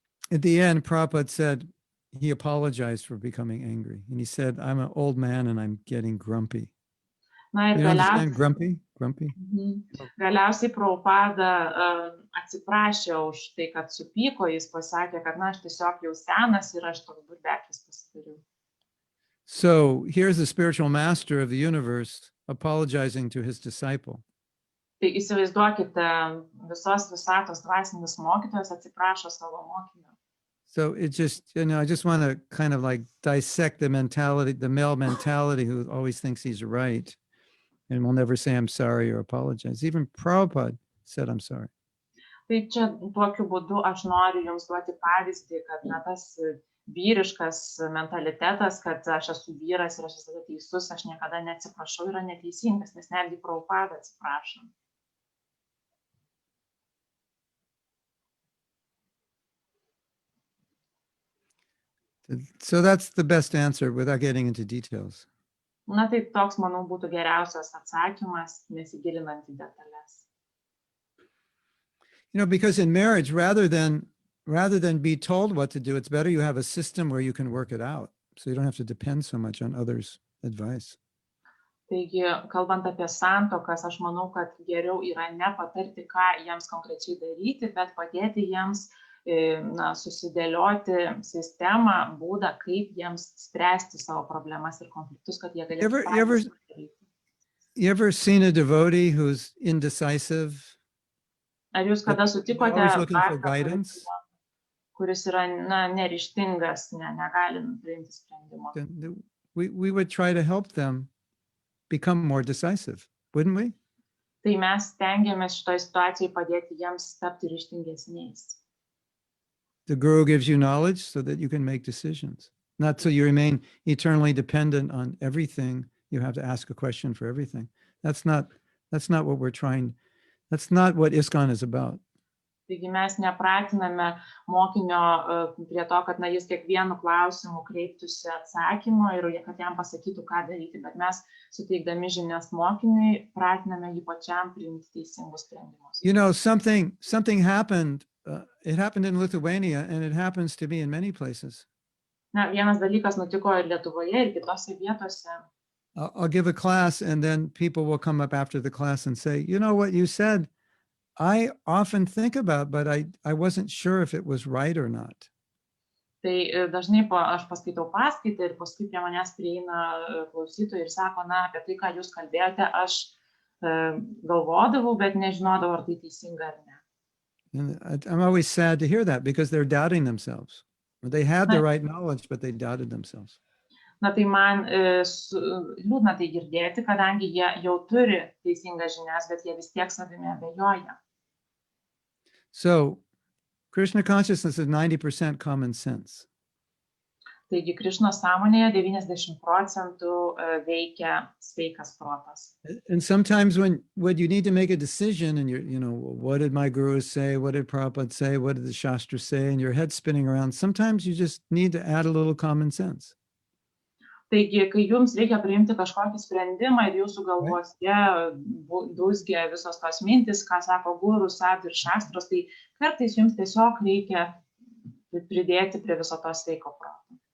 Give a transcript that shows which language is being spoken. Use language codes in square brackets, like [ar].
[en] At the end, Prabhupada said he apologized for becoming angry. And he said, I'm an old man and I'm getting grumpy. [lt] Na ir [en] You understand grumpy? Grumpy? [lt] Galiausiai Prabhupada atsiprašė už tai, kad supyko, jis pasakė, kad aš tiesiog jau senas ir aš toks burbeklis pasidariau. [en] So here's the spiritual master of the universe apologizing to his disciple. [lt] Tai įsivaizduokite, visos visatos dvasinis mokytojas atsiprašo savo mokinio. [en] So it just, I just want to kind of like dissect the mentality, the male mentality who always thinks he's right and will never say I'm sorry or apologize. Even Prabhupada said I'm sorry. [lt] Tai čia tokiu būdu aš noriu jums duoti pavyzdį, kad tas vyriškas mentalitetas, kad aš esu vyras ir aš esu teisus, aš niekada neatsiprašau, yra neteisingas, nes netgi Prabhupada atsiprašo. [en] So that's the best answer without getting into details. [lt] Na tai toks, manau, būtų geriausias atsakymas, nesigilinant į detalės. [en] Because in marriage, rather than be told what to do, it's better you have a system where you can work it out. So you don't have to depend so much on others' advice. [lt] Taigi, kalbant apie santuokas, aš manau, kad geriau yra ne patarti, ką jiems konkrečiai daryti, bet padėti jiems susidėlioti sistemą, būdą, kaip jiems spręsti savo problemas ir konfliktus, kad jie galėtų patys padaryti. [en] You ever seen a devotee who's indecisive? [lt] Ar jūs kada sutikote [en] Always looking for guidance? [lt] Kuris yra neryžtingas, negali priimti sprendimo? [en] Then we would try to help them become more decisive, wouldn't we? [lt] Tai mes stengiamės šitoje situacijoje padėti jiems tapti ryžtingesniais. [en] The guru gives you knowledge so that you can make decisions, not so you remain eternally dependent on everything. You have to ask a question for everything. That's not what we're trying. That's not what ISKCON is about. [lt] Taigi mes nepratiname mokinio prie to, kad jis kiekvienu klausimu kreiptųsi atsakymo ir kad jam pasakytų, ką daryti, bet mes suteikdami žinias mokiniui pratiname jį pačiam priimti teisingus sprendimus. [en] You know, something happened. It happened in Lithuania, and it happens to be in many places. [lt] Na, vienas dalykas nutiko ir Lietuvoje, ir kitose vietose. [en] I'll give a class, and then people will come up after the class and say, you know what you said, I often think about, but I wasn't sure if it was right or not. [lt] Tai dažnai aš paskaitau paskaitą ir paskui prie manęs prieina klausytojai ir sako, na, apie tai, ką jūs kalbėjote, aš galvodavau, bet nežinodavau, ar tai teisinga ar ne. [en] And I'm always sad to hear that because they're doubting themselves. They had the right knowledge, but they doubted themselves. [lt] Na, tai man liūdna tai girdėti, kadangi jie jau turi teisingas žinias, bet jie vis tiek savimi abejoja. [en] So Krishna consciousness is 90% common sense. [lt] Taigi Krišnos sąmonėje 90% veikia sveikas protas. [en] And sometimes when you need to make a decision and you know, what did my guru say? What did Prabhupada say? What did the Shastra say? And your head's spinning around. Sometimes you just need to add a little common sense. [lt] Taigi, kai jums reikia priimti kažkokį sprendimą ir jūsų galvose dūzgia visos tos mintis, ką sako guru, sadhu ir šastros, tai kartais jums tiesiog reikia pridėti prie viso to sveiko proto.